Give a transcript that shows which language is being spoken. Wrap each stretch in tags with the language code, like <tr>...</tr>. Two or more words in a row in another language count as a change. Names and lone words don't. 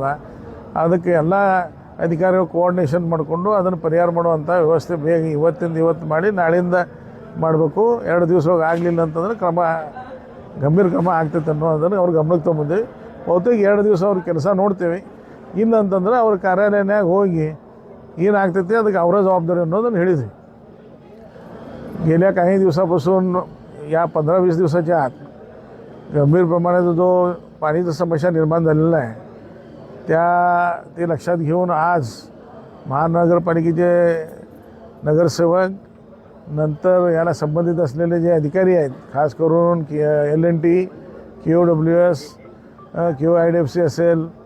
<kn>ಅದಕ್ಕೆ ಎಲ್ಲ ಅಧಿಕಾರಿಗಳು ಕೋಆರ್ಡಿನೇಷನ್ ಮಾಡಿಕೊಂಡು ಅದನ್ನು ಪರಿಹಾರ ಮಾಡುವಂಥ ವ್ಯವಸ್ಥೆ ಬೇಗ ಇವತ್ತು ಮಾಡಿ ನಾಳೆಯಿಂದ ಮಾಡಬೇಕು. 2 ದಿವಸವಾಗಿ ಆಗಲಿಲ್ಲ ಅಂತಂದ್ರೆ ಗಂಭೀರ ಕ್ರಮ ಆಗ್ತೈತೆ ಅನ್ನೋದನ್ನು ಅವ್ರ ಗಮನಕ್ಕೆ ತೊಗೊಂಬಂದ್ವಿ. ಬಹುತೇಕ 2 ದಿವಸ ಅವ್ರ ಕೆಲಸ ನೋಡ್ತೇವೆ. ಇಲ್ಲ ಅಂತಂದ್ರೆ ಅವ್ರ ಕಾರ್ಯಾಲಯನಾಗ ಹೋಗಿ ಏನಾಗ್ತೈತಿ ಅದಕ್ಕೆ ಅವರ ಜವಾಬ್ದಾರಿ ಅನ್ನೋದನ್ನು ಹೇಳಿದ್ವಿ.</kn> <mr>गेल्या काही दिवसापासून या 15-20 दिवसाच्या आत गंभीर प्रमाणात जो पाणीची समस्या निर्माण झालेला आहे ते लक्षात घेऊन आज महानगरपालिकेचे नगरसेवक नंतर याला संबंधित असलेले जे अधिकारी आहेत, खास करून LNT, QWS, QIDFC असेल,</mr>